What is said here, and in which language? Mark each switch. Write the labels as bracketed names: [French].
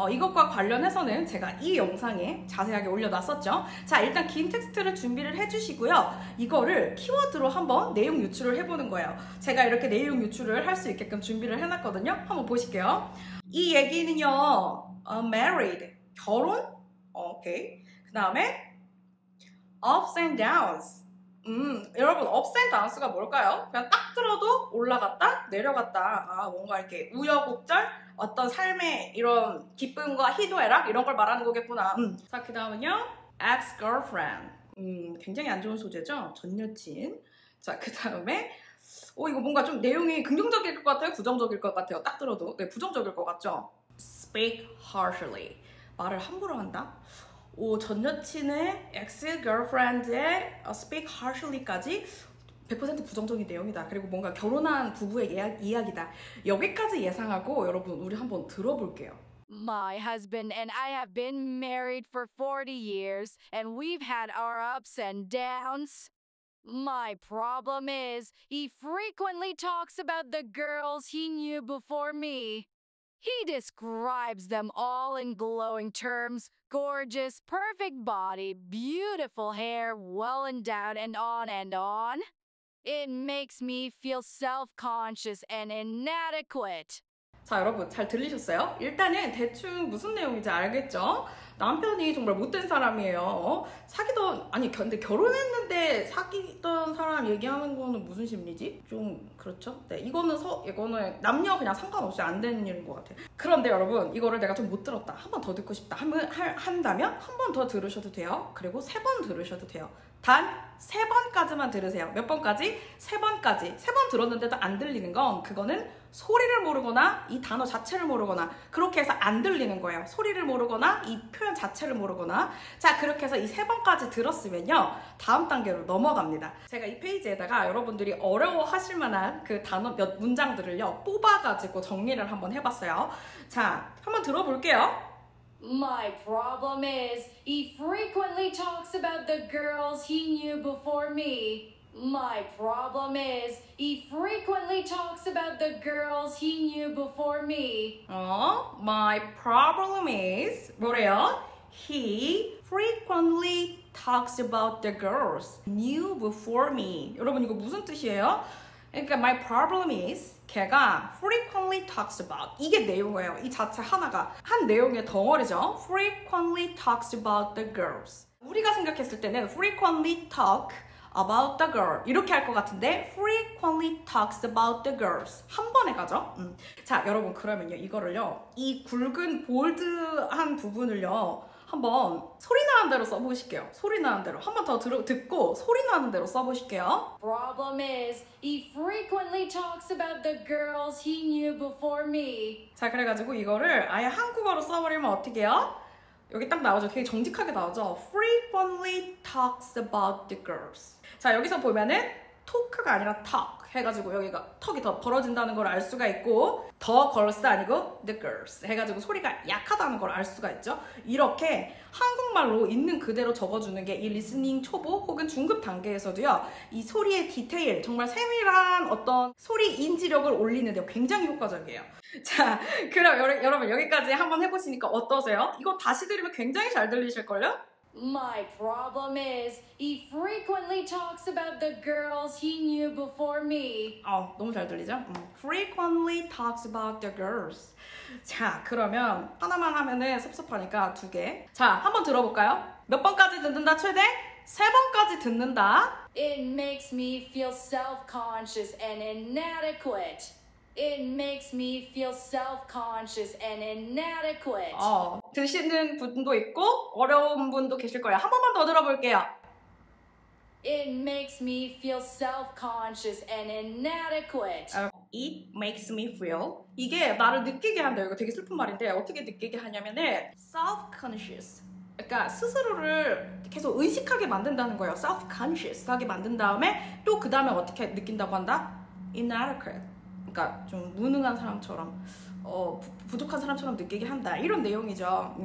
[Korean] 이것과 관련해서는 제가 이 영상에 자세하게 올려놨었죠. 자, 일단 긴 텍스트를 준비를 해주시고요. 이거를 키워드로 한번 내용 유추를 해보는 거예요. 제가 이렇게 내용 유추를 할 수 있게끔 준비를 해놨거든요. 한번 보실게요. 이 얘기는요, married, 결혼? 오케이. 그 다음에 ups and downs. 여러분, ups and downs가 뭘까요? 그냥 딱 들어도 올라갔다 내려갔다, 뭔가 이렇게 우여곡절, 어떤 삶의 이런 기쁨과 희노애락 이런 걸 말하는 거겠구나. 자, 그 다음은요, ex-girlfriend. 굉장히 안 좋은 소재죠? 전 여친. 자, 그 다음에 이거 뭔가 좀 내용이 긍정적일 것 같아요? 부정적일 것 같아요? 딱 들어도. 네, 부정적일 것 같죠? speak harshly. 말을 함부로 한다? 전 여친의 ex-girlfriend의 speak harshly까지 100% 부정적인 내용이다. 그리고 뭔가 결혼한 부부의 이야기다. 여기까지 예상하고 여러분, 우리 한번 들어볼게요. [English] My husband and I have been married for 40 years and we've had our ups and downs. My problem is he frequently talks about the girls he knew before me. He describes them all in glowing terms: gorgeous, perfect body, beautiful hair, well endowed, and on and on. It makes me feel self-conscious and inadequate. [Korean] 자, 여러분, 잘 들리셨어요? 일단은 대충 무슨 내용인지 알겠죠? 남편이 정말 못된 사람이에요. 근데 결혼했는데 사귀던 사람 얘기하는 거는 무슨 심리지? 좀 그렇죠? 네, 이거는 남녀 그냥 상관없이 안 되는 일인 것 같아요. 그런데 여러분, 이거를 내가 좀 못 들었다, 한 번 더 듣고 싶다 한다면 한 번 더 들으셔도 돼요. 그리고 3번 들으셔도 돼요. 단 3번까지만 들으세요. 몇 번까지? 3번까지. 3번 들었는데도 안 들리는 건 그거는 소리를 모르거나 이 단어 자체를 모르거나 그렇게 해서 안 들리는 거예요. 소리를 모르거나 이 표현 자체를 모르거나. 자, 그렇게 해서 이 3번까지 들었으면요, 다음 단계로 넘어갑니다. 제가 이 페이지에다가 여러분들이 어려워하실 만한 그 단어 몇 문장들을요 뽑아가지고 정리를 한번 해봤어요. 자, 한번 들어볼게요. [English] My problem is he frequently talks about the girls he knew before me. My problem is he frequently talks about the girls he knew before me. My problem is [Korean] 뭐래요? [English] He frequently talks about the girls knew before me. [Korean] 여러분 이거 무슨 뜻이에요? 그러니까 [English] my problem is [Korean] 걔가 [English] frequently talks about [Korean] 이게 내용이에요. 이 자체 하나가 한 내용의 덩어리죠. [English] frequently talks about the girls. [Korean] 우리가 생각했을 때는 [English] frequently talk about the girl [Korean] 이렇게 할 것 같은데 [English] frequently talks about the girls [Korean] 한 번에 가죠. 자, 여러분 그러면요 이거를요 이 굵은 볼드한 부분을요 한번 소리 나는 대로 써보실게요. 소리 나는 대로 한 번 더 듣고 소리 나는 대로 써보실게요. [English] Problem is he frequently talks about the girls he knew before me. [Korean] 자, 그래가지고 이거를 아예 한국어로 써버리면 어떻게 해요? 여기 딱 나오죠. 되게 정직하게 나오죠. [English] frequently talks about the girls. [Korean] 자, 여기서 보면은 토크가 아니라 talk 해가지고 여기가 턱이 더 벌어진다는 걸 알 수가 있고 the girls 아니고 the girls 해가지고 소리가 약하다는 걸 알 수가 있죠. 이렇게 한국말로 있는 그대로 적어주는 게 이 리스닝 초보 혹은 중급 단계에서도요 이 소리의 디테일 정말 세밀한 어떤 소리 인지력을 올리는데 굉장히 효과적이에요. 자, 그럼 여러분 여기까지 한번 해보시니까 어떠세요? 이거 다시 들으면 굉장히 잘 들리실걸요? [English] My problem is he frequently talks about the girls he knew before me. [Korean] 너무 잘 들리죠? [English] frequently talks about the girls. [Korean] 자, 그러면 하나만 하면은 섭섭하니까 2개. 자, 한번 들어볼까요? 몇 번까지 듣는다 최대? 3번까지 듣는다. [English] It makes me feel self-conscious and inadequate. It makes me feel self-conscious and inadequate. [Korean] 드시는 분도 있고 어려운 분도 계실 거예요. 한 번만 더 들어볼게요. [English] It makes me feel self-conscious and inadequate. It makes me feel. [Korean] 이게 나를 느끼게 한다. 이거 되게 슬픈 말인데 어떻게 느끼게 하냐면은 self-conscious. 그러니까 스스로를 계속 의식하게 만든다는 거예요. self-conscious하게 만든 다음에 또 그 다음에 어떻게 느낀다고 한다? [English] inadequate. [Korean] 그러니까 좀 무능한 사람처럼 부족한 사람처럼 느끼게 한다 이런 내용이죠.